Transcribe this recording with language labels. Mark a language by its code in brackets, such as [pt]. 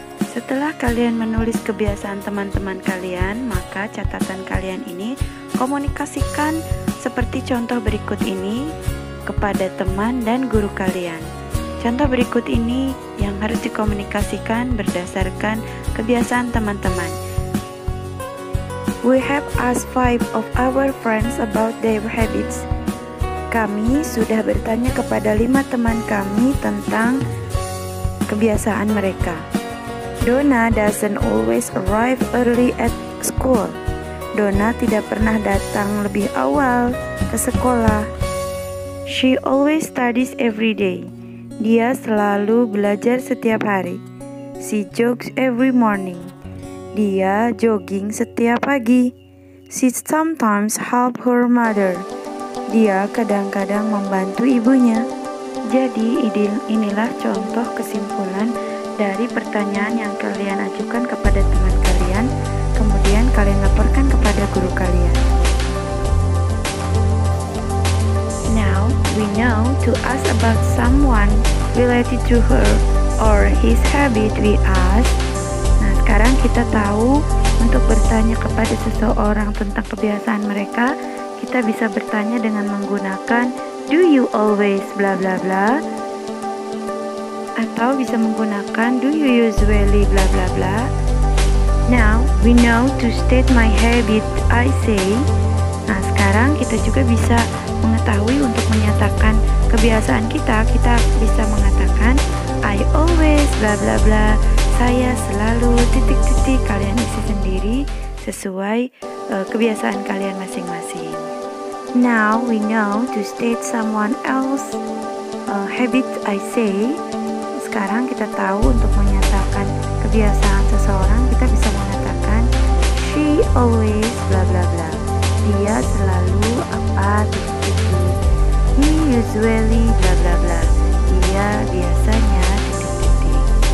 [id] Setelah kalian menulis kebiasaan teman-teman kalian, maka catatan kalian ini komunikasikan seperti contoh berikut ini kepada teman dan guru kalian. Contoh berikut ini yang harus dikomunikasikan berdasarkan kebiasaan teman-teman. [en] We have asked 5 of our friends about their habits. [id] Kami sudah bertanya kepada 5 teman kami tentang kebiasaan mereka. [en] Donna doesn't always arrive early at school. [id] Donna tidak pernah datang lebih awal ke sekolah. [en] She always studies every day. [id] Dia selalu belajar setiap hari. [en] She jogs every morning. [id] Dia jogging setiap pagi. [en] She sometimes help her mother. [id] Dia kadang-kadang membantu ibunya. Jadi inilah contoh kesimpulan dari pertanyaan yang kalian ajukan kepada teman kalian, kemudian kalian laporkan kepada guru kalian. [en] Now we know to ask about someone related to her or his habit we ask. [id] Nah, sekarang kita tahu untuk bertanya kepada seseorang tentang kebiasaan mereka, kita bisa bertanya dengan menggunakan [en] do you always bla bla bla, [id] atau bisa menggunakan [en] do you usually bla bla bla. Now we know to state my habit I say. [id] Nah, sekarang kita juga bisa mengetahui untuk menyatakan kebiasaan kita bisa mengatakan [en] I always bla bla bla. [id] Saya selalu titik-titik, kalian isi sendiri sesuai kebiasaan kalian masing-masing. [en] Now we know to state someone else habit I say. [id] Sekarang kita tahu untuk menyatakan kebiasaan seseorang, kita bisa mengatakan [en] she always bla bla bla. [id] Dia selalu apa titik-titik. [en] He usually bla bla bla. [id] Dia biasanya titik-titik.